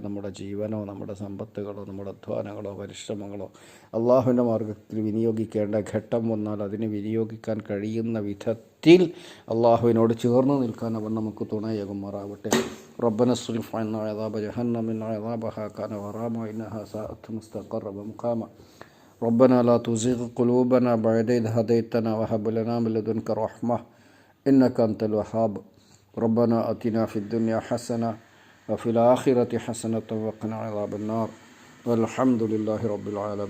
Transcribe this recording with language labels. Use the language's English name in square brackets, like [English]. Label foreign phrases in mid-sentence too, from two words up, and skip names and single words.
[Malayalam] നമ്മുടെ ജീവനോ നമ്മുടെ സമ്പത്തുകളോ നമ്മുടെ അധ്വാനങ്ങളോ പരിശ്രമങ്ങളോ അള്ളാഹുവിൻ്റെ മാർഗത്തിൽ വിനിയോഗിക്കേണ്ട ഘട്ടം വന്നാൽ അതിന് വിനിയോഗിക്കാൻ കഴിയുന്ന വിധത്തിൽ അള്ളാഹുവിനോട് ചേർന്ന് നിൽക്കാൻ അവൻ നമുക്ക് തുണയേകുമാറാവട്ടെ. [Arabic] ربنا اصرف عنا عذاب جهنم إن عذابها كان غراما إنها ساءت مستقرا ومقاما. ربنا لا تزغ قلوبنا بعد إذ هديتنا وهب لنا من لدنك رحمة إنك أنت الوهاب. ربنا آتنا في الدنيا حسنة وفي الآخرة حسنة وقنا عذاب النار والحمد لله رب العالمين.